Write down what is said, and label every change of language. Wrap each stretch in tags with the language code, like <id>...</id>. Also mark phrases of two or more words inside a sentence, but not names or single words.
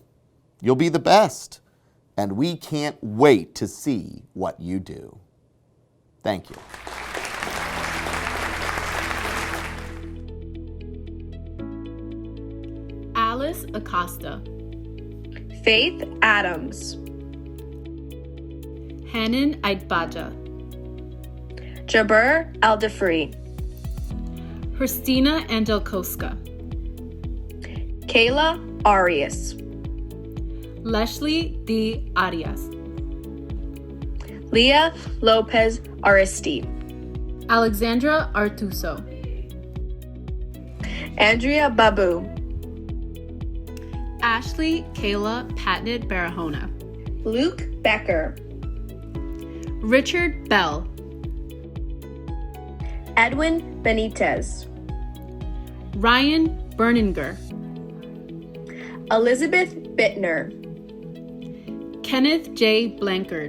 <en>You'll be the best, and we can't wait to see what you do. Thank you. Alice Acosta, Faith Adams, Hanan Aitbaja, Jabir Aldefree, Christina Angelkoska, Kayla Arias, Leslie D. Arias, Leah Lopez Aristi, Alexandra Artuso, Andrea Babu, Ashley Kayla Patnett Barahona, Luke Becker, Richard Bell, Edwin Benitez, Ryan Berninger, Elizabeth Bittner, Kenneth J. Blankard,</en>